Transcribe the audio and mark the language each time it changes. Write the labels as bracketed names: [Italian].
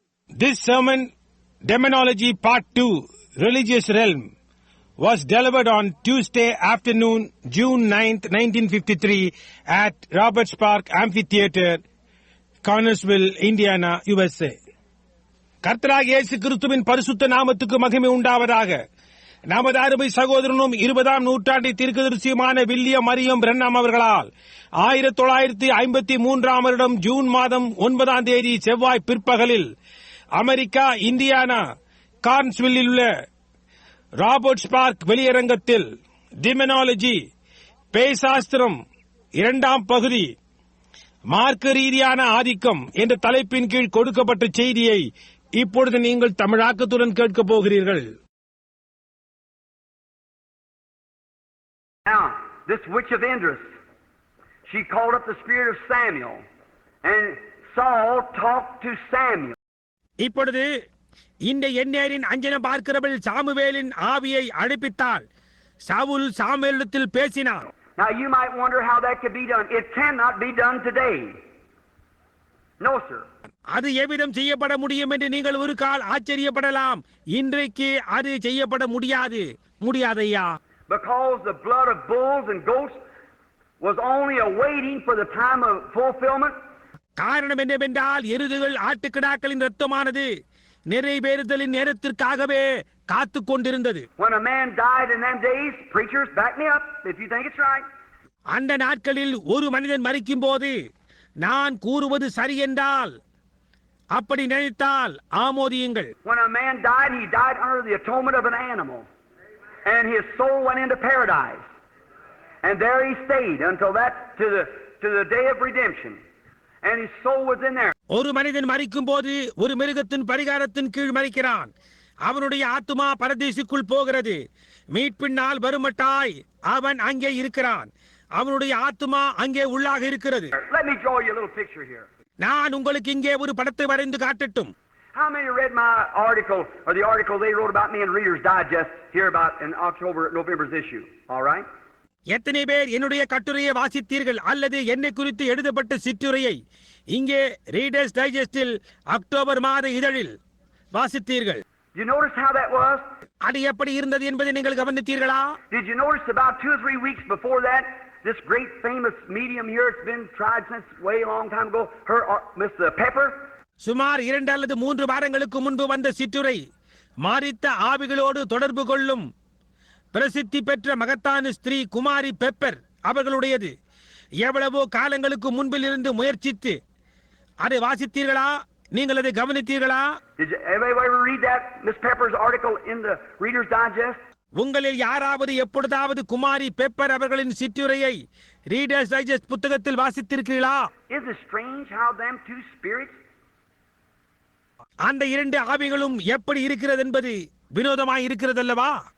[English] This sermon, Demonology Part 2, Religious Realm, was delivered on Tuesday afternoon, June 9th, 1953 at Roberts Park Amphitheater, Connersville, Indiana, USA. [Tamil] கர்த்தராகிய இயேசு கிறிஸ்துவின் பரிசுத்த நாமத்துக்கு மகிமை உண்டாவதாக. நமது அருமை சகோதரனும் 20ஆம் நூற்றாண்டின் தீர்க்கதரிசியுமான வில்லியம் மரியம் பிரண்ணாம் அவர்களால் 1953ஆம் வருடம் ஜூன் மாதம் 9ஆம் தேதி செவ்வாய் பிற்பகலில் அமெரிக்கா, இந்தியானா, கார்ன்ஸ்வில்லில் உள்ள ராபர்ட்ஸ் பார்க் வெளியரங்கத்தில் டிமெனாலஜி, பேய்சாஸ்திரம் 2ஆம் பகுதி, மார்க்க ரீதியான ஆதிக்கம் என்ற தலைப்பின் கீழ் கொடுக்கப்பட்ட செய்தியை இப்பொழுது நீங்கள் தமிழாக்கத்துடன் கேட்கப் போகிறீர்கள். [English] Now, this witch of Endor, she called up the spirit of Samuel, and Saul talked to Samuel. [Tamil] இப்பொழுது இந்த எண்ணேரின் அஞ்சனம் பார்க்கிறவள் சாமுவேலின் ஆவியை அழைப்பித்தாள். சவுல் சாமுவேலிடத்தில் பேசினார். [English] Now you might wonder how that could be done. It cannot be done today. No, sir. [Tamil] அது எவ்விதம் செய்யப்பட முடியும் என்று நீங்கள் ஒரு கால் ஆச்சரியப்படலாம். இன்றைக்கு அது செய்யப்பட முடியாதையா. [English] Because the blood of bulls and goats was only awaiting for the time of fulfillment. [Tamil] காரணம் என்னவென்றால் எருதுகள் ஆட்டுக்கிடாக்களின் இரத்தமானது நிறைவேறுதலின் நேரத்திற்காகவே காத்துக் கொண்டிருந்தது. [English] When a man died in them days, preachers, back me up if you think it's right. [Tamil] அந்த நாட்களில் ஒரு மனிதன் மரிக்கும் போது நான் கூறுவது சரி என்றால் அப்படி நினைத்தால் ஆமோதியுங்கள். [English] When a man died, he died under the atonement of an animal, and his soul went into paradise, and there he stayed until that to the day of redemption, and his soul was in there. [Tamil] ஒரு மனிதன் மரிக்கும் போது ஒரு மிருகத்தின் பரிகாரத்தின் கீழ் மரிக்கிறான். அவனுடைய ஆத்துமா பரதேசிக்குள் போகிறது. மீட்பினால் வருமட்டாய் அவன் அங்கே இருக்கிறான். அவனுடைய ஆத்துமா அங்கே உள்ளாக இருக்கிறது. [English] Let me draw you a little picture here. [Tamil] நான் உங்களுக்கு இங்கே ஒரு படத்தை வரைந்து காட்டட்டும். [English] How many read my article or the article they wrote about me in Reader's Digest here about in November's issue? All right? [Tamil] எத்தனை பேர் என்னுடைய கட்டுரையை வாசித்தீர்கள் அல்லது என்னை குறித்து எழுதப்பட்ட சிற்றுரையை இங்கே ரீடர்ஸ் டைஜஸ்டில் அக்டோபர் மாத இதழில் வாசித்தீர்கள்? [English] You notice how that was? [Tamil] அது எப்படி இருந்தது என்பதை நீங்கள் கவனித்தீர்களா? [English] Did you notice about 2 or 3 weeks before that, this great famous medium here, it's been tried since way long time ago, her Miss Pepper? [Tamil] சுமார் 2 அல்லது 3 வாரங்களுக்கு முன்பு வந்த சிற்றுரை மாரித்த ஆவிகளோடு தொடர்பு கொள்ளும் பிரசித்தி பெற்ற மகத்தான ஸ்திரீ குமாரி பெப்பர் அவர்களுடையது. எவ்வளவோ காலங்களுக்கு முன்பில் இருந்து முயற்சித்து அதை வாசித்தீர்களா? நீங்கள் அதை கவனித்தீர்களா? [English] Did you ever read that Miss Pepper's article in the Reader's Digest? [Tamil] உங்களில் யாராவது எப்பொழுதாவது குமாரி பெப்பர் அவர்களின் சிற்றுரையை ரீடர்ஸ் டைஜஸ்ட் புத்தகத்தில் வாசித்திருக்கிறீர்களா? [English] Isn't it strange how them two spirits? [Tamil] அந்த 2 ஆவிகளும் எப்படி இருக்கிறது என்பது வினோதமாய் இருக்கிறது அல்லவா?